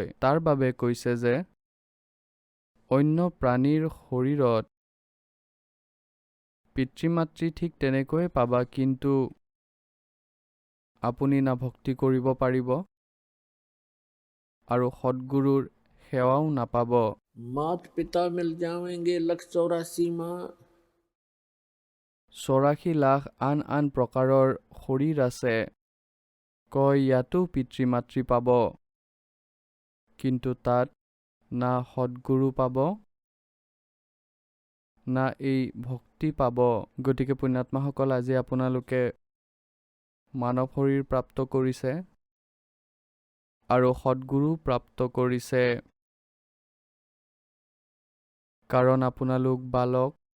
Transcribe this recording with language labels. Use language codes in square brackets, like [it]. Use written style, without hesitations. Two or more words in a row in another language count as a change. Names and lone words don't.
[as] তাৰ বাবে কৈছে যে অন্য প্ৰাণীৰ শৰীৰত পিতৃ মাতৃ ঠিক তেনেকৈয়ে পাবা, কিন্তু আপুনি না ভক্তি কৰিব পাৰিব আৰু সৎগুৰুৰ সেৱাও নাপাব। [hi] मात पिता मिल जाएंगे, 184 माँ, [as] 84 লাখ আন আন প্ৰকাৰৰ শৰীৰ আছে, কয় ইয়াতো পিতৃ মাতৃ পাব, কিন্তু তাত না সৎগুৰু পাব, না এই ভক্তি পাব। গতিকে পুণ্যাত্মাসকল, আজি আপোনালোকে মানৱ শৰীৰ প্ৰাপ্ত কৰিছে আৰু সৎগুৰু প্ৰাপ্ত কৰিছে, কাৰণ আপোনালোক বালক।